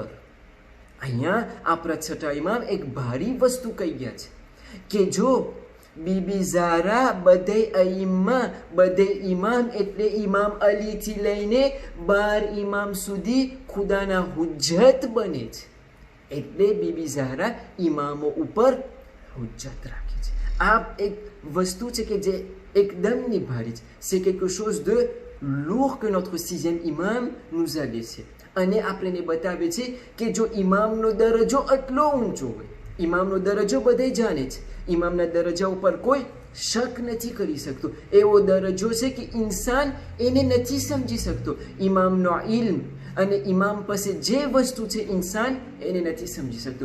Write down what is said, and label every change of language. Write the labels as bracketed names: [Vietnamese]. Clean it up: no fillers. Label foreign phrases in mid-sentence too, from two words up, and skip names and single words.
[Gujarati] અહીંયા આપણા છઠ્ઠા ઇમામ એક ભારી વસ્તુ કહી ગયા છે કે જો બીબી ઝહરા બધે ઇમામ એટલે ઇમામ અલીથી લઈને 12 ઇમામ સુધી ખુદાના હુજ્જત બને છે. એટલે બીબી ઝહરા ઇમામો ઉપર હુજ્જત રાખે છે. આ એક વસ્તુ છે કે જે એકદમની ભારી છે. [French] C'est quelque chose de lourd que notre 6e imam nous a laissé. [Gujarati] અને આપણને બતાવે છે કે જો ઇમામનો દરજ્જો આટલો ઊંચો હોય, ઇમામનો દરજ્જો બધે જાણે છે, ઇમામના દરજ્જા ઉપર કોઈ શક નથી કરી શકતો. એવો દરજ્જો છે કે ઇન્સાન એને નથી સમજી શકતો. ઇમામનો ઇલ્મ અને ઇમામ પાસે જે વસ્તુ છે ઇન્સાન એને નથી સમજી શકતો.